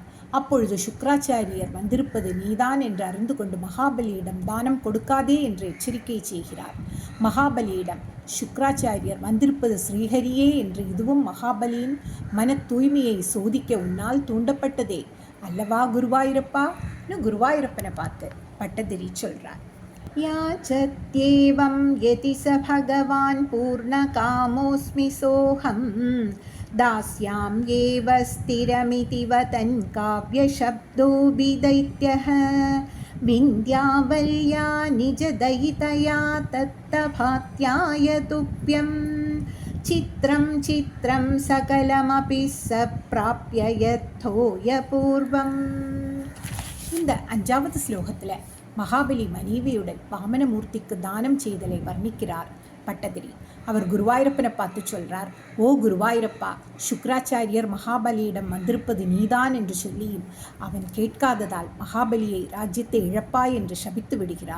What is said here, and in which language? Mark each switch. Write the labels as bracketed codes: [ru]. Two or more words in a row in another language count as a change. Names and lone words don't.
[ta] அப்பொழுது சுக்ராச்சாரியர் வந்திருப்பது நீதான் என்று அறிந்து கொண்டு மகாபலியிடம் தானம் கொடுக்காதே என்று எச்சரிக்கை செய்கிறார். மகாபலியிடம் சுக்ராச்சாரியர் வந்திருப்பது ஸ்ரீஹரியே என்று இதுவும் மகாபலியின் மன தூய்மையை சோதிக்க உன்னால் தூண்டப்பட்டதே அல்லவா குருவாயூரப்பா? குருவாயூரப்பனை பார்த்து பட்டதிரி சொல்றார். [sa] याचत्येवं यति स भगवान् पूर्णकामोऽस्मि सोऽहं दास्यां एव स्थिरमिति वदन् काव्यशब्दोऽभिदैत्यः विन्द्यावल्या निजदयितया तत्तभात्याय तुभ्यं चित्रं चित्रं सकलमपि स प्राप्य यथोय पूर्वम्. [ta] இந்த 5வது ஸ்லோகத்தில் மகாபலி மனைவியுடன் வாமனமூர்த்திக்கு தானம் செய்தலை வர்ணிக்கிறார் பட்டதிரி. அவர் குருவாயூரப்பனை பார்த்து சொல்றார், ஓ குருவாயூரப்பா, சுக்ராச்சாரியர் மகாபலியிடம் வந்திருப்பது நீதான் என்று சொல்லியும் அவன் கேட்காததால் மகாபலியை ராஜ்யத்தை இழப்பாய் என்று சபித்து விடுகிறார்.